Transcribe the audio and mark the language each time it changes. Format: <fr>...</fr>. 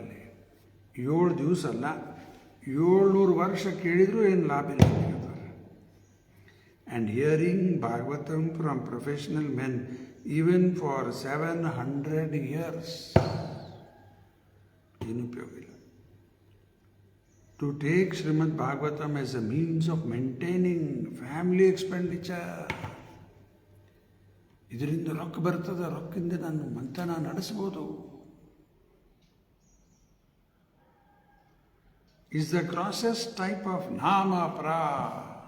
<kn>ಇಲ್ಲಿ 7 ದಿವಸ ಅಲ್ಲ, 700 ವರ್ಷ ಕೇಳಿದರೂ ಏನು ಲಾಭ ಇಲ್ಲ ಹೇಳ್ತಾರೆ.</kn> <en>and hearing Bhagavatam from professional men even for 700 years</en> <kn>ಏನು ಉಪಯೋಗ ಇಲ್ಲ.</kn> <en>To take Srimad Bhagavatam as a means of maintaining family expenditure.</en> <kn>ಇದರಿಂದ ರೊಕ್ಕ ಬರ್ತದೆ, ರೊಕ್ಕಿಂದ ನಾನು ಮಂಥನ ನಡೆಸ್ಬೋದು.</kn> <en>is the grossest type of</en> <kn>ನಾಮ ಅಪರಾಧ.</kn>